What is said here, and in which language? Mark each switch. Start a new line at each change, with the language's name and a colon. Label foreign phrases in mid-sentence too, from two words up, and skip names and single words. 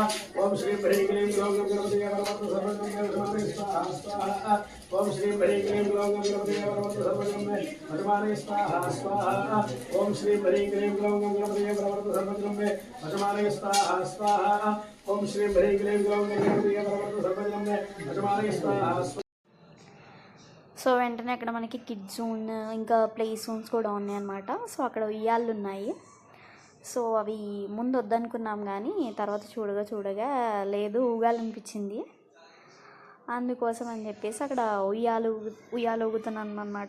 Sanskrit: ओम श्री ह्रीं क्लीं ग्लौं गणपतये नमः सर्वजनमे वशमानय स्वाहा स्वाहा. ओम श्री ह्रीं क्लीं ग्लौं गणपतये नमः सर्वजनमे वशमानय स्वाहा स्वाहा. ओम श्री ह्रीं क्लीं ग्लौं गणपतये नमः सर्वजनमे वशमानय स्वाहा स्वाहा. ओम श्री ह्रीं क्लीं ग्लौं गणपतये नमः सर्वजनमे वशमानय स्वाहा.
Telugu: సో వెంటనే అక్కడ మనకి
English: kids zone,
Telugu: ఇంకా
English: play zones
Telugu: కూడా ఉన్నాయన్నమాట. సో అక్కడ ఉయ్యాళ్ళు ఉన్నాయి. సో అవి ముందు వద్దనుకున్నాం, కానీ తర్వాత చూడగా లేదు, ఊగాలనిపించింది. అందుకోసం అని చెప్పేసి అక్కడ ఉయ్యాలు ఊగుతున్నాం అన్నమాట.